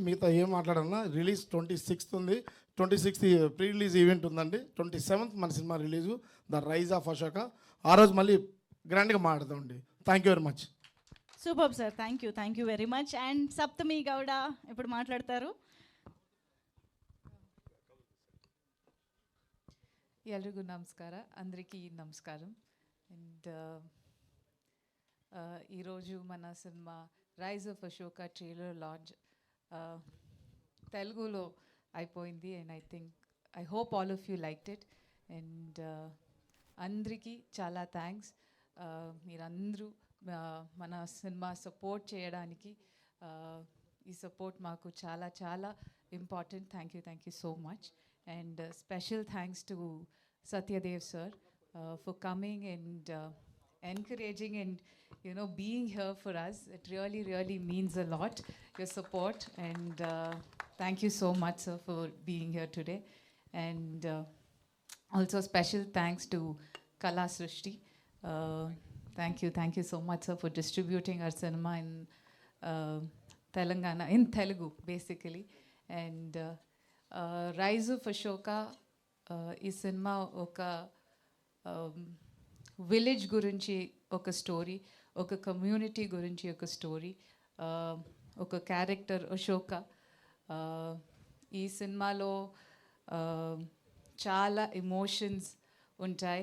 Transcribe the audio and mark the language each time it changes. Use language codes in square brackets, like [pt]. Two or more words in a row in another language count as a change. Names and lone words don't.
[te] మిగతా ఏం మాట్లాడాలన్నా రిలీజ్ 26th ఉంది. 26th [en] pre release event [te] ఉందండి. 27th మన సినిమా రిలీజు, ద రైజ్ ఆఫ్ అశోక. ఆ రోజు మళ్ళీ గ్రాండ్గా మాట్లాడదామండి. [en] thank you very much. Super sir, thank you very much. And Saptami Gowda [te] ఇప్పుడు మాట్లాడతారు. [kn] ಎಲ್ರಿಗೂ ನಮಸ್ಕಾರ, [te] అందరికీ నమస్కారం. అండ్ ఈరోజు మన సినిమా రైజ్ ఆఫ్ అశోక [en] trailer launch [te] తెలుగులో అయిపోయింది. [en] And I hope all of you liked it. And [te] అందరికీ చాలా థ్యాంక్స్. మీరందరూ మన సినిమా సపోర్ట్ చేయడానికి, ఈ సపోర్ట్ మాకు చాలా చాలా ఇంపార్టెంట్. [en] Thank you so much. And special thanks to Satyadev sir for coming and encouraging and being here for us. It really means a lot, your support, and thank you so much sir for being here today. And also special thanks to Kala Srishti. Thank you so much sir for distributing our cinema in Telangana, in Telugu basically. [te] And రైజ్ ఆఫ్ అశోక ఈ సినిమా ఒక విలేజ్ గురించి ఒక స్టోరీ, ఒక కమ్యూనిటీ గురించి ఒక స్టోరీ, ఒక క్యారెక్టర్ అశోక. ఈ సినిమాలో చాలా ఎమోషన్స్ ఉంటాయి.